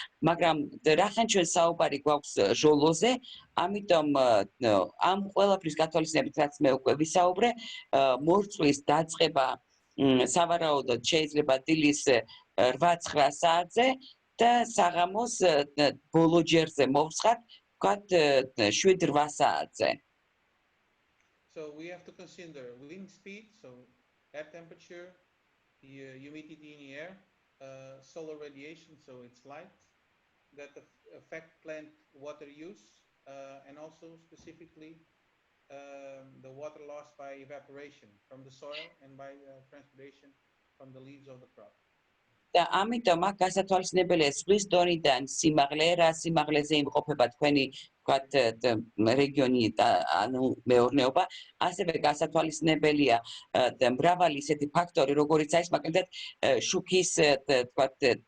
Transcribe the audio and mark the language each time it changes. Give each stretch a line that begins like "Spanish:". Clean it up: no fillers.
Georgian: მაგრამ რახან ჩვენ საუბარი გვაქვს ჟოლოზე, ამიტომ ამ ყველაფრის გათვალისწინებით, რაც მე უკვე ვისაუბრე, მორწყვის დაწყება სავარაუდოდ შეიძლება დილის 8-9 საათზე და საღამოს ბოლო ჯერზე მოვსხათ, ვთქვათ, 7-8 საათზე.
English: So we have to consider wind speed, so air temperature, the humidity in the air, solar radiation, so it's light, that affect plant water use, and also specifically the water loss by evaporation from the soil and by transpiration from the leaves of the crop.
Georgian: და ამიტომ აქ გასათვალისწინებელია ზღვის დონიდან სიმაღლე, რა სიმაღლეზე იმყოფება თქვენი, ვთქვათ, რეგიონი და ანუ მეურნეობა, ასევე გასათვალისწინებელია მრავალი ისეთი ფაქტორი, როგორიც არის მაგალითად შუქის, ვთქვათ,